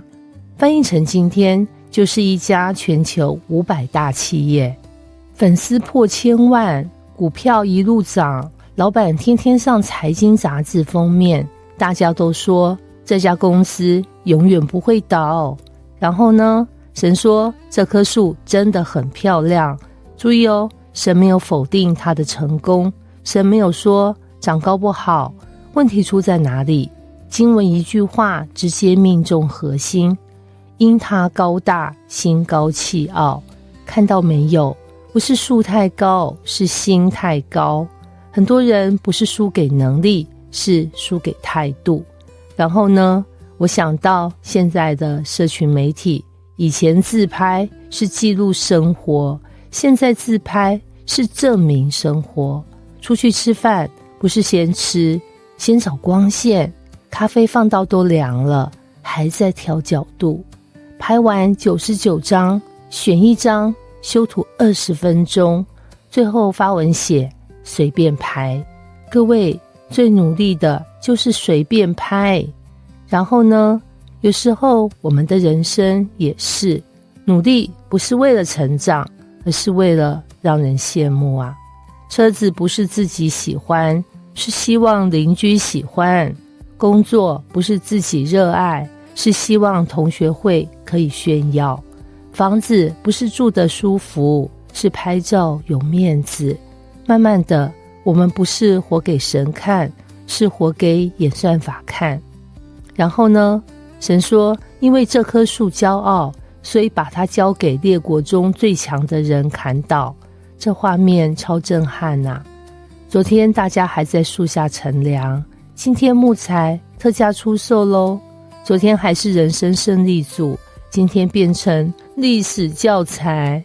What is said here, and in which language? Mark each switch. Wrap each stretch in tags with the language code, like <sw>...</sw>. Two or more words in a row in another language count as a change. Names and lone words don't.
<zh>翻譯成今天，就是一家全球500大企業，粉絲破千萬，股票一路漲，老闆天天上財經雜誌封面，大家都說這家公司永遠不會倒。然後呢，神說這棵樹真的很漂亮。注意哦，神沒有否定它的成功，神沒有說長高不好。問題出在哪裡？經文一句話直接命中核心，因他高大，心高氣傲。看到沒有？不是樹太高，是心太高。很多人不是輸給能力，是輸給態度。然後呢，我想到現在的社群媒體，以前自拍是記錄生活，現在自拍是證明生活。出去吃飯不是先吃，先找光線，咖啡放到都涼了，還在調角度。拍完99張，選一張，修圖20分鐘，最後發文寫隨便拍。各位最努力的就是隨便拍。然後呢，有時候我們的人生也是努力，不是為了成長，而是為了讓人羨慕啊。車子不是自己喜歡，是希望鄰居喜歡。工作不是自己熱愛，是希望同學會可以炫耀。房子不是住得舒服，是拍照有面子。慢慢的，我們不是活給神看，是活給演算法看。然後呢，神說因為這棵樹驕傲，所以把它交給列國中最強的人砍倒。這畫面超震撼啊！昨天大家還在樹下乘涼，今天木材特價出售咯。昨天還是人生勝利組，今天變成歷史教材。</zh>